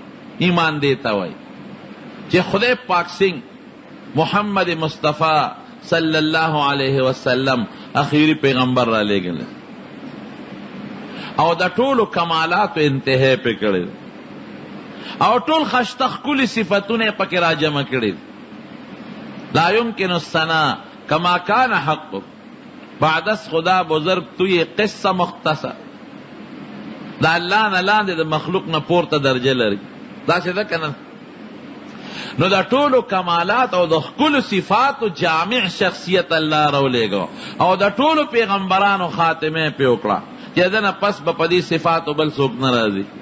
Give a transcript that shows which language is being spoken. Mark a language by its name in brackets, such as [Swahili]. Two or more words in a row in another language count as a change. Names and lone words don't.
[Pashto] ایمان دې ته وایي چې خدای پاک سنگ محمد مصطفی [Arabic] صلی الله علیه وسلم [Pashto] اخیری پیغمبر را لېږلی او د ټولو کمالاتو انتها پې کړی او ټول خشته ښکلي صفتونه یې پکې را جمع کړي. [Arabic] لا یمکن الثنا کما کان حقه [Persian] بعد از خدا بزرگ توی قصه مختصر. [Pashto] دا الله نه لاندې د مخلوق نه پورته درجه لري، داسې ده که نه؟ نو دا ټولو کمالات او د ښکلو صفاتو جامع شخصیت الله راولېږه او د ټولو پیغمبرانو خاتمه پې وکړه چې د نه پس به په دې صفاتو بل څوک نه راځي.